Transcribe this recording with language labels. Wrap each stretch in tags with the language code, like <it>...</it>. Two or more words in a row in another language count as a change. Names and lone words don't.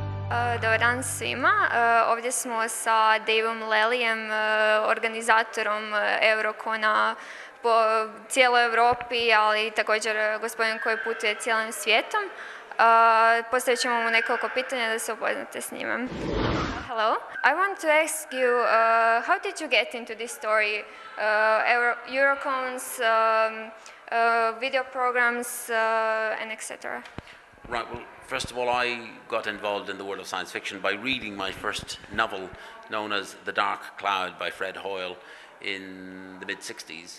<hr>Dobar dan svima. Ovdje smo sa Daveom Lallyjem, organizatorom SFeraKona po cijeloj Europi, ali također gospodin koji putuje cijelim svijetom. Postavit ćemo mu nekoliko pitanja da se upoznate s njime.</hr> <en>Hello. I want to ask you, how did you get into this story? SFeraKons, video programs, and etc. Right, well, first of all, I got involved in the world of science fiction by reading my first novel, known as The Dark Cloud by Fred Hoyle, in the mid-60s.</en>